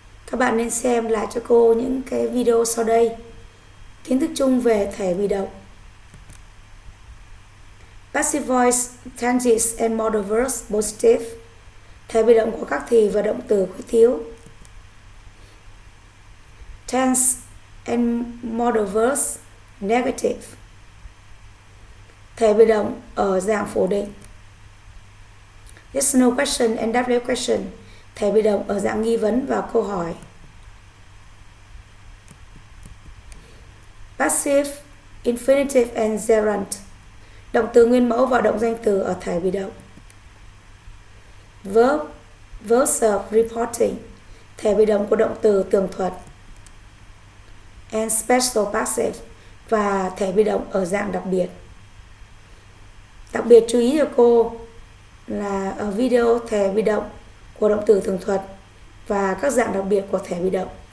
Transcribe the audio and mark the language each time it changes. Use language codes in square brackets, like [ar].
[vi] Các bạn nên xem lại cho cô những cái video sau đây. Kiến thức chung về thể bị động. [en] Passive voice tenses and modal verbs positive. [vi] Thể bị động của các thì và động từ khuyết thiếu. [en] Tense and modal verbs negative. [vi] Thể bị động ở dạng phủ định. [en] Yes no question and W question. [vi] Thể bị động ở dạng nghi vấn và câu hỏi. [en] Passive, infinitive and gerund. [vi] Động từ nguyên mẫu và động danh từ ở thể bị động. [en] Verb, verbs of reporting. [vi] Thể bị động của động từ tường thuật. [en] And special passive. [vi] Và thể bị động ở dạng đặc biệt. Đặc biệt chú ý cho cô là ở video thể bị động của động từ tường thuật và các dạng đặc biệt của thể bị động.